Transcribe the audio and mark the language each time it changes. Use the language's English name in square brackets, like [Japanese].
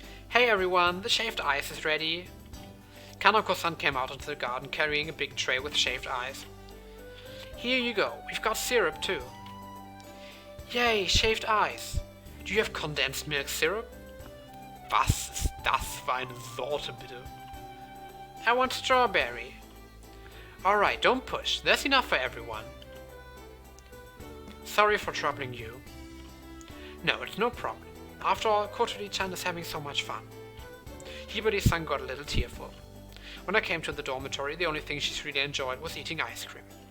[English] Hey everyone, the shaved ice is ready. Kanako-san came out into the garden carrying a big tray with shaved ice. Here you go, we've got syrup too. Yay, shaved ice. Do you have condensed milk syrup? [German] Was ist das für eine Sorte, bitte? [English] I want strawberry. Alright, don't push. There's enough for everyone. Sorry for troubling you. No, it's no problem. After all, Kotori-chan is having so much fun. Hibari-san got a little tearful. When I came to the dormitory, the only thing she's really enjoyed was eating ice cream.